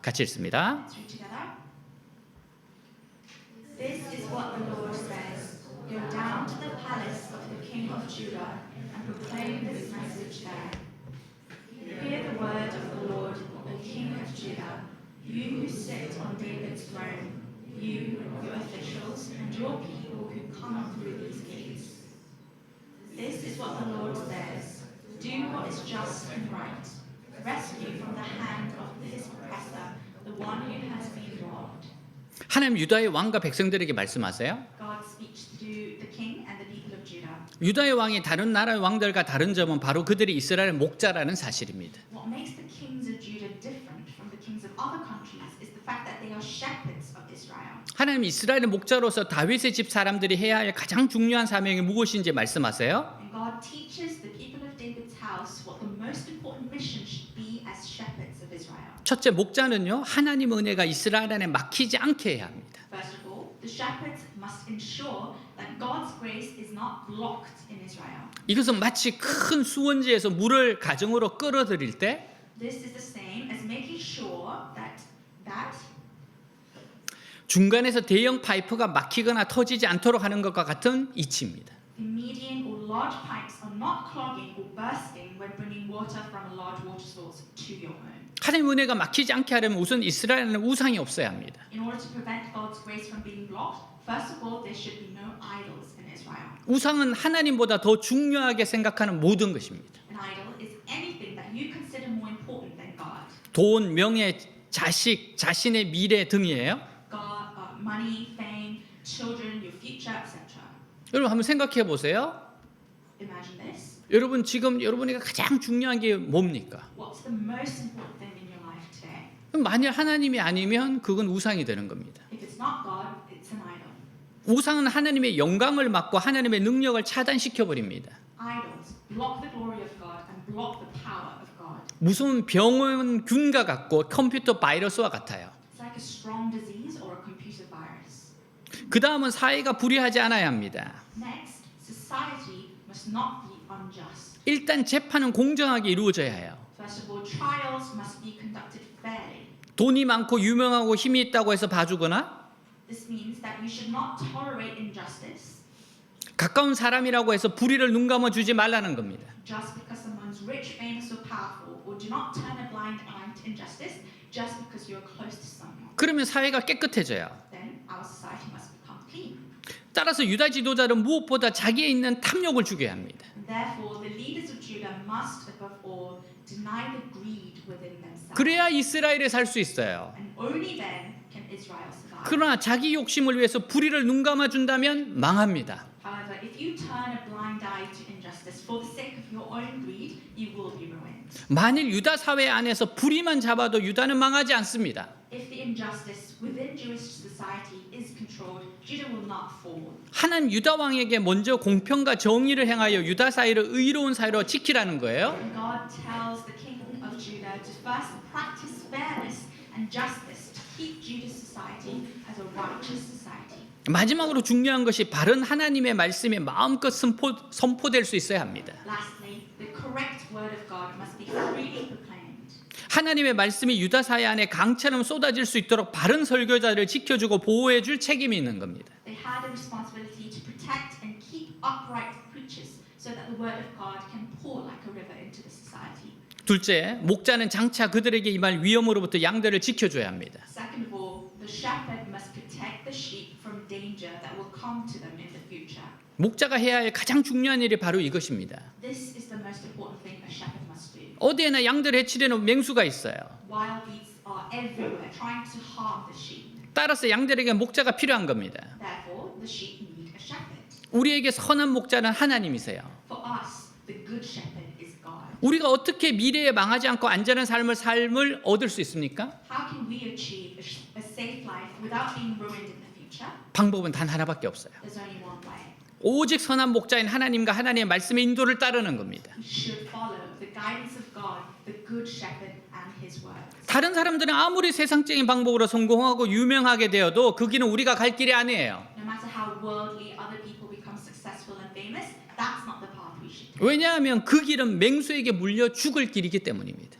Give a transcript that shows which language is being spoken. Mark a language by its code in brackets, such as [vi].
[ko] 같이 읽습니다. [en] Let's read together. This is what the Lord says. Go down to the palace of the king of Judah and proclaim this message there. Hear the word of the Lord, the king of Judah, you who sit on David's throne, you, your officials, and your people who come through these gates. This is what the Lord says. Do what is just and right. Rescue from the hand of his oppressor the one who has been robbed. [ko] 하나님 유다의 왕과 백성들에게 말씀하세요. [en] God speaks to the king and the people of Judah. [ko] 유다의 왕이 다른 나라의 왕들과 다른 점은 바로 그들이 이스라엘 목자라는 사실입니다. [en] What makes the kings of Judah different from the kings of other countries is the fact that they are shepherds of Israel. [ko] 하나님 이스라엘의 목자로서 다윗의 집 사람들이 해야 할 가장 중요한 사명이 무엇인지 말씀하세요. [en] And God teaches the people of David's house what the most important mission should be as shepherds of Israel. [ko] 첫째 목자는요 하나님의 은혜가 이스라엘 안에 막히지 않게 해야 합니다. [en] First of all, the shepherds must ensure that God's grace is not blocked in Israel. [ko] 이것은 마치 큰 수원지에서 물을 가정으로 끌어들일 때 [en] This is the same as making sure that [ko] 중간에서 대형 파이프가 막히거나 터지지 않도록 하는 것과 같은 이치입니다. [en] The median or large pipes are not clogging or bursting when bringing water from a large water source to your home. [ko] 하나님 은혜가 막히지 않게 하려면 우선 이스라엘에는 우상이 없어야 합니다. [en] In order to prevent God's grace from being blocked, first of all, there should be no idols in Israel. [ko] 우상은 하나님보다 더 중요하게 생각하는 모든 것입니다. [en] An idol is anything that you consider more important than God. [ko] 돈, 명예, 자식, 자신의 미래 등이에요. [en] God, money, fame, children, your future, etc. [ko] 여러분 한번 생각해 보세요. [en] Imagine this. [ko] 여러분 지금 여러분에게 가장 중요한 게 뭡니까? [en] What's the most important thing in your life today? [ko] 만일 하나님이 아니면 그건 우상이 되는 겁니다. [en] If it's not God, it's an idol. [ko] 우상은 하나님의 영광을 막고 하나님의 능력을 차단시켜 버립니다. [en] Idols block the glory of God and block the power of God. [ko] 무슨 병원균과 같고 컴퓨터 바이러스와 같아요. [en] It's like a strong disease or a computer virus. [ko] 그 다음은 사회가 불의하지 않아야 합니다. [en] Next, society must not be unjust. [ko] 일단 재판은 공정하게 이루어져야 해요. [en] First of all, trials must be conducted fairly. [ko] 돈이 많고 유명하고 힘이 있다고 해서 봐주거나 [en] This means that you should not tolerate injustice [ko] 가까운 사람이라고 해서 불의를 눈 감아주지 말라는 겁니다. [en] just because someone's rich, famous, or powerful, or do not turn a blind eye to injustice just because you're close to someone. [ko] 그러면 사회가 깨끗해져요. [en] Then our society must become clean. [ko] 따라서 유다 지도자는 무엇보다 자기에 있는 탐욕을 죽여야 합니다. [en] And therefore, the leaders of Judah must, above all, deny the greed within themselves. [ko] 그래야 이스라엘에 살 수 있어요. [en] And only then can Israel survive. [ko] 그러나 자기 욕심을 위해서 불의를 눈 감아준다면 망합니다. [en] However, if you turn a blind eye to injustice for the sake of your own greed, you will be ruined. [ko] 만일 유다 사회 안에서 불의만 잡아도 유다는 망하지 않습니다. [en] If the injustice within Jewish society is controlled, Judah will not fall. [ko] 하나님 유다 왕에게 먼저 공평과 정의를 행하여 유다 사회를 의로운 사회로 지키라는 거예요. [en] And God tells the king of Judah to first practice fairness and justice to keep Judah's society as a righteous society. [ko] 마지막으로 중요한 것이 바른 하나님의 말씀이 마음껏 선포될 수 있어야 합니다. [en] Lastly, the correct word of God must be freely proclaimed. [ko] 하나님의 말씀이 유다 사회 안에 강처럼 쏟아질 수 있도록 바른 설교자를 지켜주고 보호해줄 책임이 있는 겁니다. [en] They had a responsibility to protect and keep upright preachers so that the word of God can pour like a river into the society. [ko] 둘째, 목자는 장차 그들에게 임할 위험으로부터 양들을 지켜줘야 합니다. [en] Second of all, the shepherd must protect the sheep from danger that will come to them in the future. [ko] 목자가 해야 할 가장 중요한 일이 바로 이것입니다. [en] This is the most important thing a shepherd must do. [ko] 어디에나 양들 해치려는 맹수가 있어요. [en] Wild beasts are everywhere trying to harm the sheep. [ko] 따라서 양들에게 목자가 필요한 겁니다. [en] Therefore, the sheep need a shepherd. [ko] 우리에게 선한 목자는 하나님이세요. [en] For us, the good shepherd is God. [ko] 우리가 어떻게 미래에 망하지 않고 안전한 삶을 얻을 수 있습니까? [en] How can we achieve a safe life without being ruined in the future? [ko] 방법은 단 하나밖에 없어요. [en] There's only one way. [ko] 오직 선한 목자인 하나님과 하나님의 말씀의 인도를 따르는 겁니다. [en] We should follow the guidance of God, the good shepherd, and his word. [ko] 다른 사람들은 아무리 세상적인 방법으로 성공하고 유명하게 되어도 그 길은 우리가 갈 길이 아니에요. [en] No matter how worldly other people become successful and famous, that's not the path we should take. [ko] 왜냐하면 그 길은 맹수에게 물려 죽을 길이기 때문입니다.